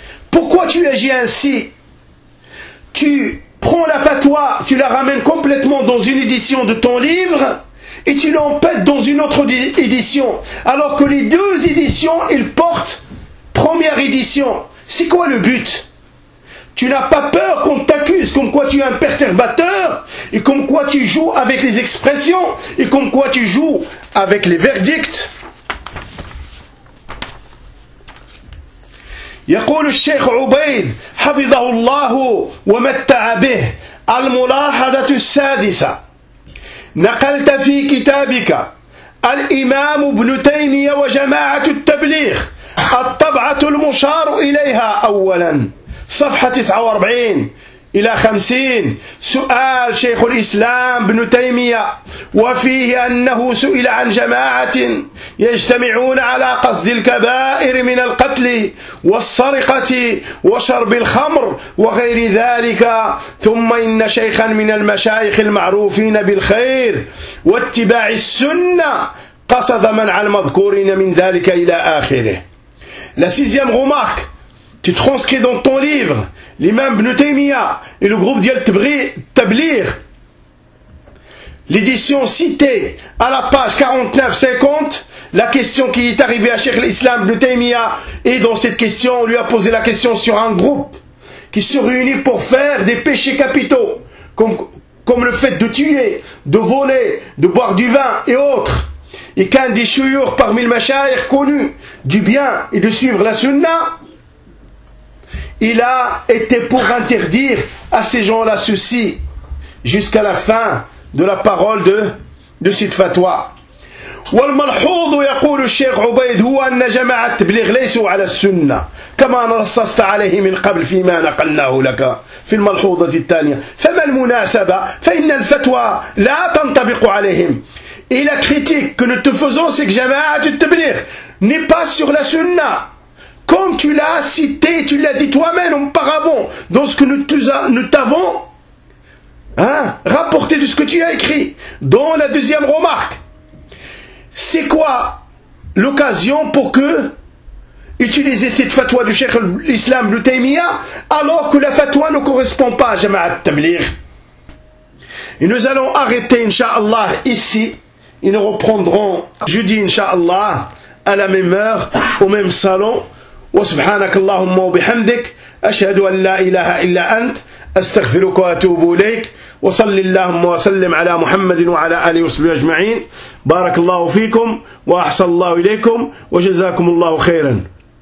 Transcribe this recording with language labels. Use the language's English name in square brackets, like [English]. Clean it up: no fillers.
[French] Pourquoi tu agis ainsi? Tu prends la fatwa, tu la ramènes complètement dans une édition de ton livre, et tu l'empêtes dans une autre édition, alors que les deux éditions, ils portent première édition. C'est quoi le but? Tu n'as pas peur qu'on t'accuse comme quoi tu es un perturbateur, et comme quoi tu joues avec les expressions, et comme quoi tu joues avec les verdicts? [Arabic] يقول الشيخ عبيد حفظه الله ومتع به: الملاحظة السادسة، نقلت في كتابك الإمام ابن تيمية وجماعة التبليغ الطبعة المشار إليها أولا، صفحة 49 إلى 50، سؤال شيخ الإسلام ابن تيمية، وفيه أنه سئل عن جماعة يجتمعون على قصد الكبائر من القتل والسرقة وشرب الخمر وغير ذلك، ثم إن شيخا من المشايخ المعروفين بالخير واتباع السنة قصد منع المذكورين من ذلك إلى آخره. [French] La sixième remarque: tu transcris dans ton livre l'imam Ibn Taymiyyah et le groupe d'Al Tabligh l'édition citée à la page 49-50, la question qui est arrivée à Cheikh l'Islam Ibn Taymiyyah, et dans cette question on lui a posé la question sur un groupe qui se réunit pour faire des péchés capitaux comme le fait de tuer, de voler, de boire du vin et autres, et qu'un des chouyours parmi les machaïr connu du bien et de suivre la sunna, il a été pour interdire à ces gens-là ceci jusqu'à la fin de la parole de cette fatwa. [Arabic] والملحوظ يقول الشيخ عبيد هو أن جماعة تبليغ ليسوا على السنة كما نصصت عليه من قبل فيما نقلناه لك في الملحوظة الثانية، فما المناسبة؟ فإن الفتوى لا تنطبق عليهم. إلى كريتيك [French] que nous te faisons, c'est que جماعة تبليغ n'est pas sur la sunna. Comme tu l'as cité, tu l'as dit toi-même auparavant, dans ce que nous t'avons rapporté de ce que tu as écrit dans la deuxième remarque. C'est quoi l'occasion pour que utiliser cette fatwa du Cheikh l'Islam Ibn Taymiyyah, alors que la fatwa ne correspond pas à Jama'at Tabligh? Et nous allons arrêter, Inch'Allah, ici, et nous reprendrons jeudi, Inch'Allah, à la même heure, au même salon. [Arabic] وسبحانك اللهم وبحمدك أشهد أن لا إله إلا أنت أستغفرك وأتوب إليك وصلي اللهم وسلم على محمد وعلى آله وصحبه أجمعين بارك الله فيكم وأحسن الله إليكم وجزاكم الله خيراً